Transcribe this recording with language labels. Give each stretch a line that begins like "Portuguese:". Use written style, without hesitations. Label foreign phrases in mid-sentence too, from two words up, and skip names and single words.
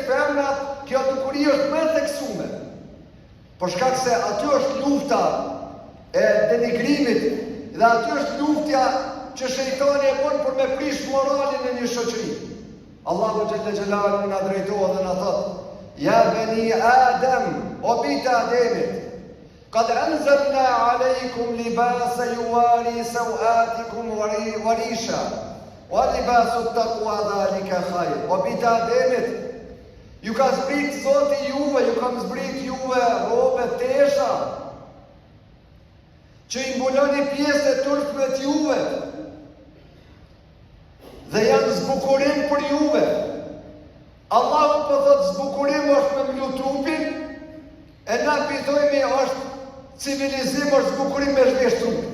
Albanian: femrat, kjo dukuri është më e theksuar. Për shkak se aty është lufta e denigrimit dhe aty është luftja që shejtani e bën për me prish moralin e një shoqëri. Allahu
Arabic: جل جلاله
Albanian: na drejtohet dhe na thot:
Arabic: "يا بني آدم,
Albanian: o bita Ademit,
Arabic: قد أنزلنا عليكم لباسا يواري سوآتكم وريشا ولباس التقوى ذلك خير."
Albanian: O bita Ademit, ju ka zbrit Zoti juve, ju kam zbrit juve robe tesha që i mbuloni pjesë e turpëve të juve dhe janë zbukurim për juve. Allahu po thot zbukurim është me mlu trupin, e na pitojmi është civilizim, është zbukurim me zhvesh trupin.